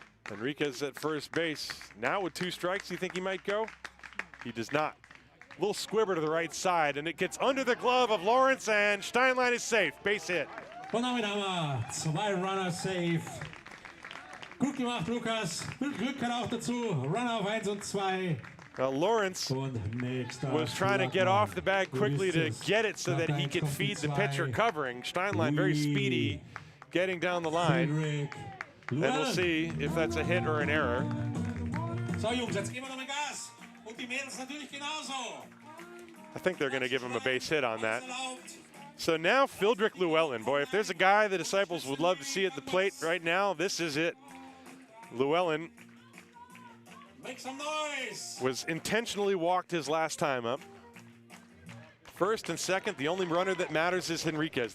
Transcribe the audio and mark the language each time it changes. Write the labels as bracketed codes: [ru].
[en] Enriquez at first base. Now with 2 strikes, you think he might go? He does not. Little squibber to the right side, and it gets under the glove of Lawrence, and Steinlein is safe. Base hit. [de] Und damit haben wir 2 Runner safe. Gut gemacht, Lukas. Glück kann auch dazu. Runner auf 1 und 2. [en] Lawrence was trying to get off the bag quickly to get it so that he could feed the pitcher covering. Steinlein very speedy, getting down the line. And we'll see if that's a hit or an error. [de] So Jungs, jetzt geben wir noch mal Gas. Und die Mädels natürlich genauso. [en] I think they're going to give him a base hit on that. So now Fildrick Llewellyn. Boy, if there's a guy the Disciples would love to see at the plate right now, this is it. Llewellyn Make some noise. Was intentionally walked his last time up. First and second, the only runner that matters is Henriquez.